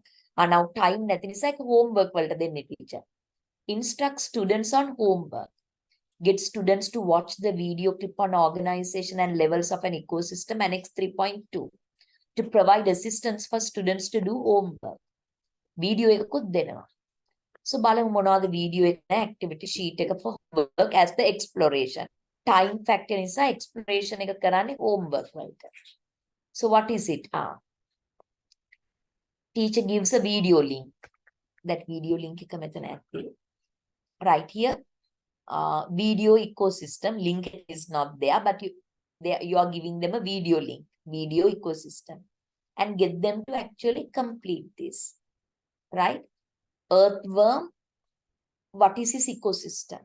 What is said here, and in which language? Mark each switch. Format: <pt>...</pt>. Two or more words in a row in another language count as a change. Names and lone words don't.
<en>And now time nothing is like homework then teacher. Instruct students on homework. Get students to watch the video clip on organization and levels of an ecosystem, Annex 3.2. To provide assistance for students to do homework. Video</en> <si>එකකුත් දෙනවා.</si> <en>So</en> <si>බලමු මොනවද</si> <en>video එක activity sheet එක for homework as the exploration. Time factor</en> <si>නිසා exploration එක කරන්නේ homework වලට.</si> <en>So what is it? Teacher gives a video link. That video link</en> <si>එක මෙතන ඇත්තේ.</si> <en>Right here. Video ecosystem link is not there, but you are giving them a video link. Video ecosystem. And get them to actually complete this. Right? Earthworm, what is his ecosystem?</en>